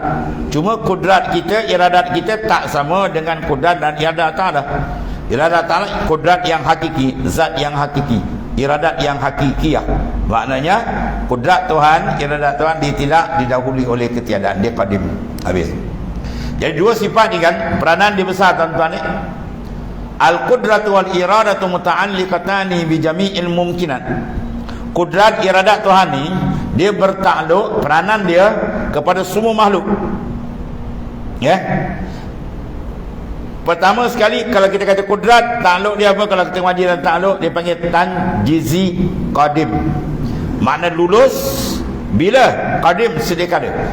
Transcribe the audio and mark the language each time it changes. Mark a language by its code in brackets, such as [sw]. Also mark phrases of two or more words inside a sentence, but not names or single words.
[ms] Cuma kudrat kita, iradat kita tak sama dengan kudrat dan iradat Ta'ala. Iradat Ta'ala kudrat yang hakiki, zat yang hakiki, [ar] iradat yang hakikiyah. [ms] Maknanya kudrat Tuhan, iradat Tuhan dia tidak didahului oleh ketiadaan, dia qadim. Habis. Jadi 2 sifat ni kan, peranan dia besar tuan-tuan ni. [ar] Al-qudratu wal iradatu muta'alliqatani bi jami'il mumkinat. [ms] Kudrat iradat Tuhan ni dia bertakluk, peranan dia kepada semua makhluk. Ya. Pertama sekali kalau kita kata kudrat, takluk dia apa? Kalau kita ngaji dan takluk, dia panggil [ar] tanjizi qadim. [ms] Makna lulus bila qadim sedia kada.